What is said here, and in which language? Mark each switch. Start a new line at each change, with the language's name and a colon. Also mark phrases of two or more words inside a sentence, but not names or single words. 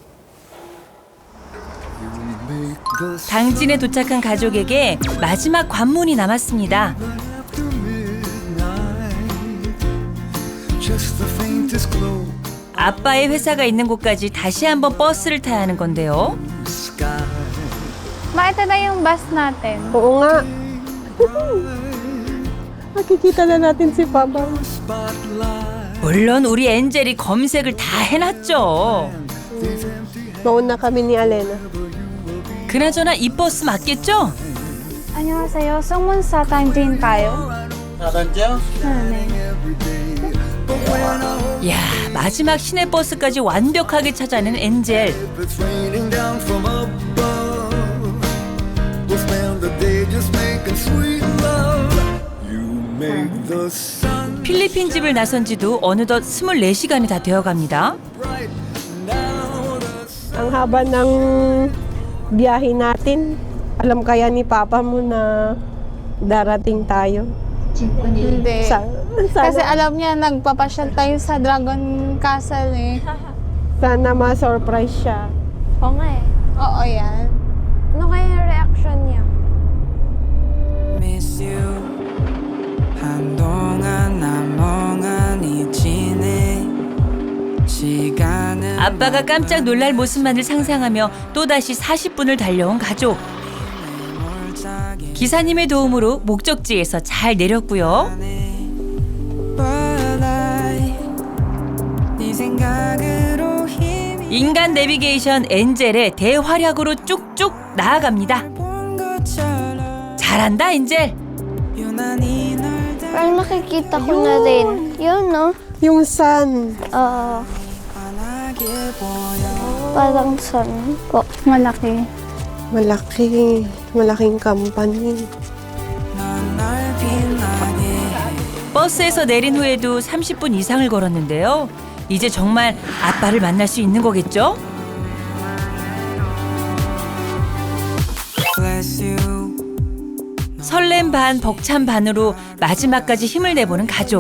Korean: 당진에 도착한 가족에게 마지막 관문이 남았습니다. 아빠의 회사가 있는 곳까지 다시 한번 버스를 타야 하는 건데요.
Filipino: Ito na yung bus natin. Oo nga. Nakikita na natin si Papa.
Korean: 물론 우리 엔젤이 검색을 다 해놨죠.
Filipino: Mauna kami ni Alena.
Korean: 그나저나 이 버스 맞겠죠? 안녕하세요. 승문 sa 당진 가요? Saradya? 네. 야, 마지막 시내 버스까지 완벽하게 찾아낸 엔젤. 필리핀 집을 나선 지도 어느덧 24시간이 다 되어갑니다.
Filipino: Ang haba ng biyahe natin. Alam kaya ni Papa mo na darating tayo? Hindi. Sana Kasi alam niya, nagpapasyal tayo sa Dragon Castle eh. sana ma-surprise siya. Oo nga eh. Oo, yan. Ano kaya yung reaction niya?
English: Miss you
Korean: 한동안 난 멍하니 지내 시간은 아빠가 깜짝 놀랄 모습만을 상상하며 또다시 40분을 달려온 가족. 기사님의 도움으로 목적지에서 잘 내렸고요. 인간 내비게이션 엔젤의 대활약으로 쭉쭉 나아갑니다. 잘한다 엔젤.
Filipino: Parang nakikita ko na rin. Yun, no? Yung sun. Oo. Parang sun po. Malaki. malaking company.
Korean: 버스에서 내린 후에도 30분 이상을 걸었는데요. 이제 정말 아빠를 만날 수 있는 거겠죠? 설렘 반 벅찬 반으로 마지막까지 힘을 내보는 가족.